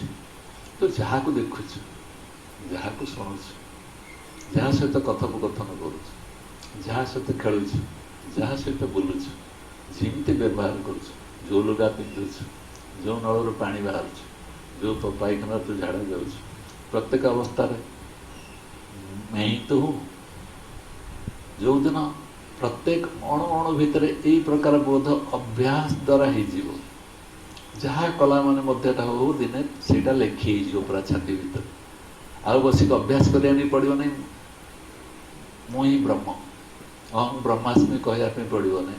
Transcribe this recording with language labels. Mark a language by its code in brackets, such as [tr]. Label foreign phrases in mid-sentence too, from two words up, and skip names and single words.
[or] ତୁ ଯାହାକୁ ଦେଖୁଛୁ, ଯାହାକୁ ଶୁଣୁଛୁ, ଯାହା ସହିତ କଥୋପକଥନ କରୁଛୁ, ଯାହା ସହିତ ଖେଳୁଛୁ, ଯାହା ସହିତ ବୁଲୁଛୁ, ଯେମିତି ବ୍ୟବହାର କରୁଛୁ, ଯେଉଁ ଲୁଗା ପିନ୍ଧୁଛୁ, ଯେଉଁ ନଳରୁ ପାଣି ବାହାରୁଛୁ, ଯେଉଁ ପାଇଖାନାରେ ତୁ ଝାଡ଼ା ଯାଉଛୁ, ପ୍ରତ୍ୟେକ ଅବସ୍ଥାରେ [hi] मैं ही तो हूँ। [or] ଯେଉଁଦିନ ପ୍ରତ୍ୟେକ ଅଣୁ ଅଣୁ ଭିତରେ ଏଇ ପ୍ରକାର ବୋଧ ଅଭ୍ୟାସ ଦ୍ୱାରା ହେଇଯିବ, ଯାହା କଲା ମାନେ ମଧ୍ୟଟା ହଉ ଦିନେ ସେଇଟା ଲେଖି ହେଇଯିବ ପୁରା ଛାତି ଭିତରେ। ଆଉ ବସିକି ଅଭ୍ୟାସ କରିବା ପାଇଁ ପଡ଼ିବ ନାହିଁ ମୁଁ ହିଁ ବ୍ରହ୍ମ, [sa] अहं ब्रह्मास्मि [or] କହିବା ପାଇଁ ପଡ଼ିବ ନାହିଁ।